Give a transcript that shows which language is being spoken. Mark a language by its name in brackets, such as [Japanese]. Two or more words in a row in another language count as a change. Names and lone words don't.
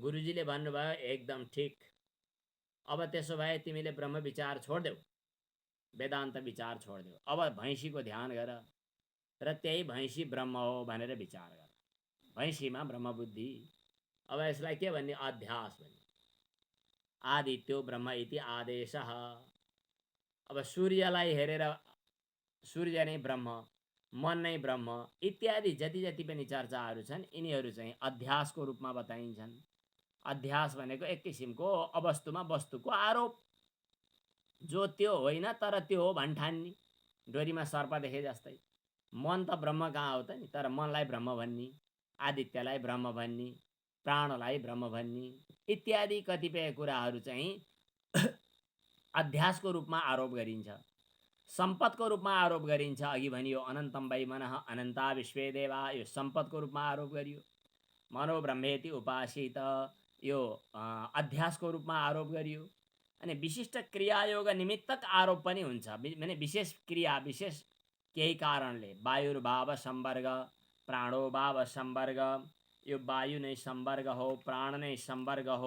[Nepali] गुरुजीले भन्नुभयो एकदम ठिक, अब त्यसो भए तिमीले ब्रह्म विचार छोड्देऊ, वेदान्त विचार छोड्देऊ, अब भैँसीको ध्यान गर र त्यही भैँसी ब्रह्म हो भनेर विचार गर। भैँसीमा ब्रह्म बुद्धि। अब यसलाई के भन्ने, अध्यास भन्ने। [Sanskrit] आदित्यो ब्रह्म इति आदेशः। [Nepali] अब सूर्यलाई हेरेर सूर्य नै ब्रह्म, मन नै ब्रह्म इत्यादि जति जति पनि चर्चाहरू छन् यिनीहरू चाहिँ अध्यासको रूपमा बताइन्छन्। अध्यास भनेको एक किसिमको अवस्तुमा वस्तुको आरोप, जो त्यो होइन तर त्यो हो भन्ठान्नी, डोरीमा सर्प देखे जस्तै। मन त ब्रह्म कहाँ हो त नि, तर मनलाई ब्रह्म भन्ने, आदित्यलाई ब्रह्म भन्ने, प्राणलाई ब्रह्म भन्ने इत्यादि कतिपय कुराहरू चाहिँ अध्यासको रूपमा आरोप गरिन्छ। सम्पतको रूपमा आरोप गरिन्छ। अघि भनियो [Sanskrit] अनन्तम वै मनः अनन्ता विश्वे देवा, [Nepali] यो सम्पतको रूपमा आरोप गरियो। [Sanskrit] मनो ब्रह्मेति उपासित, [Nepali] यो अध्यासको रूपमा आरोप गरियो। अनि विशिष्ट क्रियायोग निमित्तक आरोप पनि हुन्छ, माने विशेष क्रिया विशेष केही कारणले, [Sanskrit] वायुर्भाव संवर्ग, प्राणो भाव संवर्ग, [Nepali] यो वायु नै संवर्ग हो, प्राण नै संवर्ग हो।